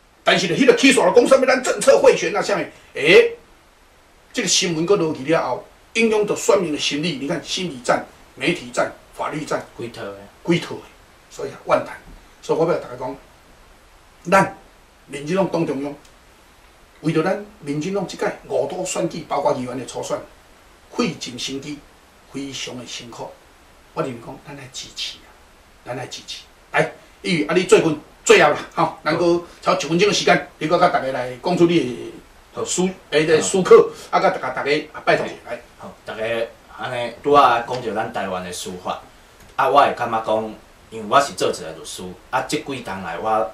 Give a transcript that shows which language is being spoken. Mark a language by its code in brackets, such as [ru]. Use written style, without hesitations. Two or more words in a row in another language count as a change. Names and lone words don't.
[nan] 但是咧，迄个起诉了讲啥物咱政策贿选啊，啥物？这个新闻搁落去了后，应用着选民的心理，你看心理战、媒体战、法律战，几套的，几套的，所以万谈。所以我要大家讲，咱民进党党中央。为着咱民进党即届5都选举，包括议员的初选，费尽心机，非常的辛苦。我认为讲，咱来支持啊，咱来支持。来，议员啊，你最后啦，吼，咱搁超1分钟的时间，你搁甲大家来讲出你的思考，啊，甲大家拜托来。好，大家安尼拄仔讲着咱台湾的司法，啊，我会感觉讲，因为我是做一个律师，啊，即几冬来我。